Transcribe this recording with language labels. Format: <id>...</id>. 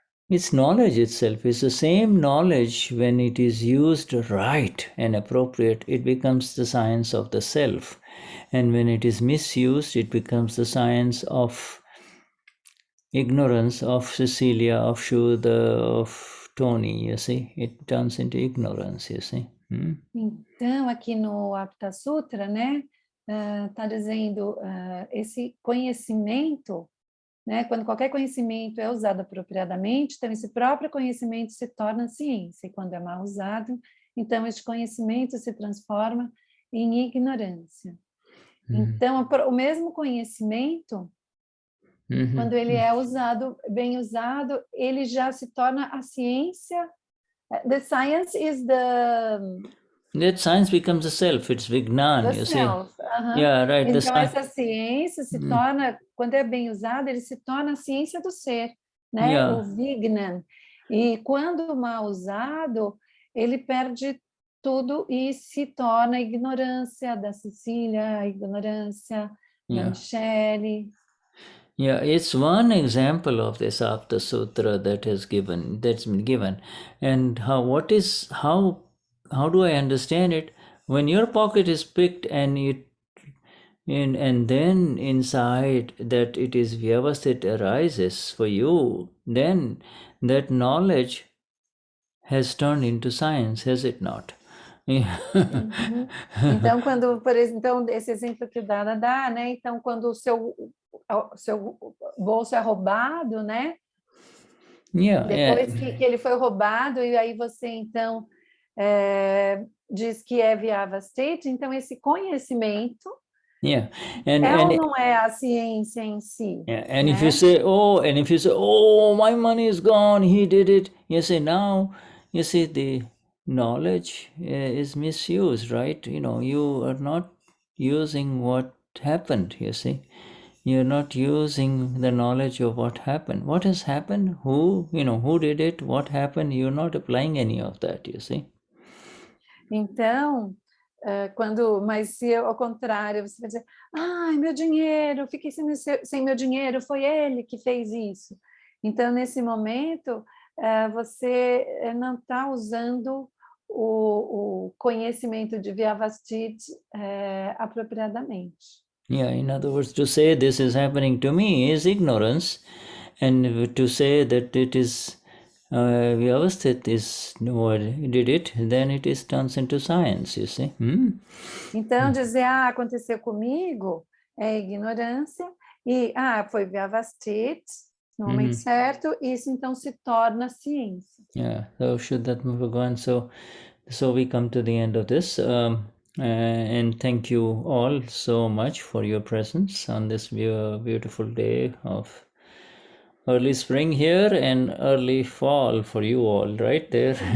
<en>Its knowledge itself is the same knowledge. When it is used right and appropriate, it becomes the science of the self. And when it is misused, it becomes the science of ignorance, of Cecelia, of Shuddha, of Tony, you see. It turns into ignorance, you see.</en> <pt>Então, aqui no Aptasutra, né, tá dizendo esse conhecimento, né, quando qualquer conhecimento é usado apropriadamente, então esse próprio conhecimento se torna ciência, e quando é mal usado, então este conhecimento se transforma em ignorância. Então, o mesmo conhecimento, quando ele é usado, bem usado, ele já se torna a ciência.</pt> <en>The science is That science becomes the self. It's vignan, you see. Yeah, right.</en> <pt>Então, essa ciência se torna, quando é bem usada, ele se torna a ciência do ser, né?</pt> <en>Yeah.</en> <pt>O vignan. E quando mal usado, ele perde tudo e se torna a ignorância da Cecília, a ignorância da Michele.</pt> <en>Yeah, it's one example of this Aptasutra that's been given. And how do I understand it? When your pocket is picked and then inside that it is Vyavasthit arises for you, then that knowledge has turned into science, has it not?</en> <pt>Então, por exemplo, então, esse exemplo que o Dada dá, né? Então, quando o seu bolso é roubado, né? Depois que ele foi roubado, e aí você, então, diz que é Vyavasthit, então esse conhecimento ou não é a ciência em si.</pt> <en>And if you say, oh, my money is gone, he did it, now, the knowledge is misused, right? You are not using what happened, you see. You're not using the knowledge of what happened. What has happened? Who did it? What happened? You're not applying any of that, you see.</en> <pt>Então, mas se ao contrário, você vai dizer, ai, meu dinheiro, fiquei sem meu dinheiro, foi ele que fez isso. Então, nesse momento, você não está usando o conhecimento de Vyavasthit apropriadamente.</pt> <en>Yeah, in other words, to say this is happening to me is ignorance, and to say that it is Vyavasthit is what did it, then it turns into science, you see.</en> <pt>Então, dizer, aconteceu comigo é ignorância, e foi Vyavasthit, no momento certo, isso então se torna ciência.</pt> <en>Yeah, so Vishuddhatma Bhagavan, so we come to the end of this, and thank you all so much for your presence on this beautiful day of early spring here and early fall for you all, right there.</en>